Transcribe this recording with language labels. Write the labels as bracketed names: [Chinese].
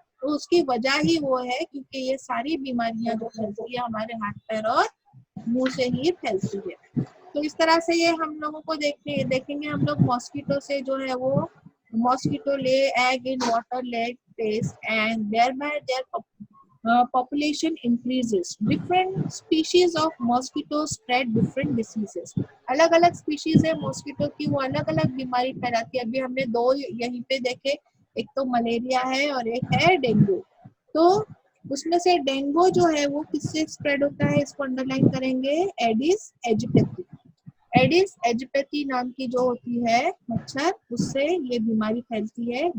[Hindi] तो उसकी वजह ही वो है क्योंकि ये सारी बीमारियां जो फैलती है हमारे हाथ पैर और मुंह से ही फैलती है। तो इस तरह से ये हम लोगों को देखेंगे हम लोग। मॉस्किटो से जो है वो, [English] Mosquito lay egg in water leg test and thereby their population increases. Different species of mosquitoes spread different diseases. [Hindi] अलग अलग स्पीशीज है मॉस्किटो की, वो अलग अलग बीमारी फैलाती है। अभी हमने 2 यहीं पे देखे, एक तो मलेरिया है और एक है डेंगू। तो उसमें से डेंगू जो है वो किससे स्प्रेड होता है, इसको अंडरलाइन करेंगे, एडिस एजिप्टी। एडिस एजिप्टी नाम की जो होती है मच्छर, उससे ये बीमारी फैलती है।